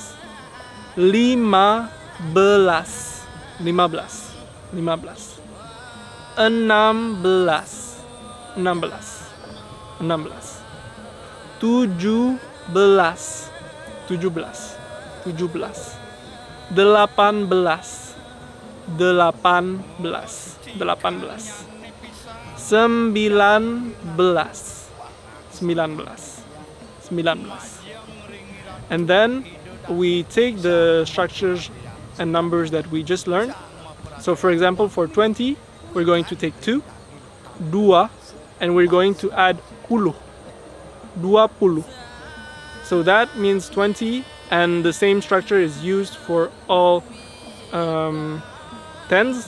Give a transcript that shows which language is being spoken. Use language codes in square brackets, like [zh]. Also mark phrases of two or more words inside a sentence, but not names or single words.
[id] Lima belas, lima belas, lima belas. Enam belas, enam belas, enam belas. Tujuh belas, tujuh belas, tujuh belas. Delapan belas, delapan belas, delapan belas. Sembilan belas, sembilan belas, sembilan belas. [en] And then we take the structures and numbers that we just learned. So for example, for 20, we're going to take 2, dua, and we're going to add puluh, 20. So that means 20, and the same structure is used for all tens.